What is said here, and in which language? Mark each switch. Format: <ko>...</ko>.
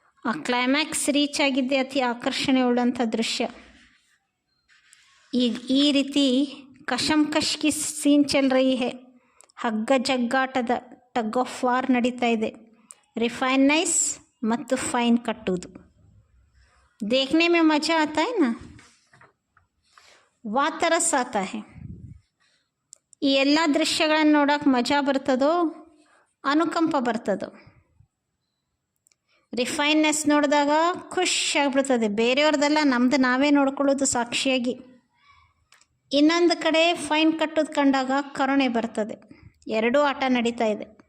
<kn>ಆ climax reach ಆಗಿದ್ದೆ ಅತಿ ಆಕರ್ಷಣೆ ಉಳ್ಳಂಥ ದೃಶ್ಯ. ಈಗ ಈ ರೀತಿ</kn> <hi>ಕಶಂಕಶ್ ಕಿ ಸೀನ್ ಚಲ್ ರಹಿ ಹೈ,</hi> <kn>ಹಗ್ಗ ಜಗ್ಗಾಟದ ಟಗ್ ಆಫ್ ವಾರ್ ನಡೀತಾ ಇದೆ. ರಿಫೈನ್ನೆಸ್ ಮತ್ತು ಫೈನ್ ಕಟ್ಟುವುದು.</kn> <hi>देखने में मज़ा आता है ना, ವಾ ತರಸ್ ಆತಾ ಹೈ.</hi> <kn>ಈ ಎಲ್ಲ ದೃಶ್ಯಗಳನ್ನು ನೋಡೋಕೆ ಮಜಾ ಬರ್ತದೋ, ಅನುಕಂಪ ಬರ್ತದೋ? ರಿಫೈನ್ನೆಸ್ ನೋಡಿದಾಗ ಖುಷಿಯಾಗ್ಬಿಡ್ತದೆ. ಬೇರೆಯವ್ರದ್ದೆಲ್ಲ ನಮ್ಮದು ನಾವೇ ನೋಡ್ಕೊಳ್ಳೋದು ಸಾಕ್ಷಿಯಾಗಿ. ಇನ್ನೊಂದು ಕಡೆ ಫೈನ್ ಕಟ್ಟೋದು ಕಂಡಾಗ ಕರುಣೆ ಬರ್ತದೆ. ಎರಡೂ ಆಟ ನಡೀತಾ ಇದೆ.</kn>